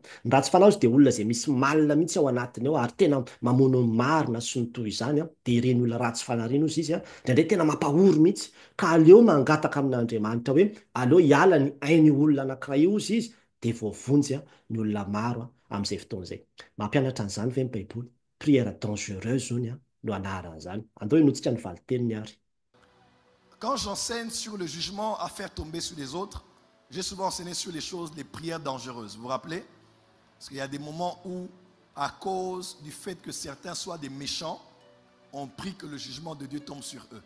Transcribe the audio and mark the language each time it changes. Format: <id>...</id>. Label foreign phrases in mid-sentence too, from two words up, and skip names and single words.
<mg>Ny ratsy fanahy ozy dia olona izay misy malina mihitsy ao anatiny ao ary tena mamono ny marina sy ny toy izany dia ireny olona ratsy fanahy ireny ozy izy indraindray tena mampahory mihitsy ka aleo mangataka amin'Andriamanitra hoe aleo hiala ny ainy olona anankiray io ozy izy dia voavonjy ny olona maro amin'izay fotoana izay. Mampianatra an'izany ve ny baiboly?</mg> <fr>Prière dangereuse</fr> <mg>zony no anaran'izany. Andao hinotsika ny valiteniny ary.</mg> <fr>Quand j'enseigne sur le jugement à faire tomber sur les autres, j'ai souvent enseigné sur les choses, les prières dangereuses. Vous vous rappelez? Parce qu'il y a des moments où, à cause du fait que certains soient des méchants, on prie que le jugement de Dieu tombe sur eux.</fr>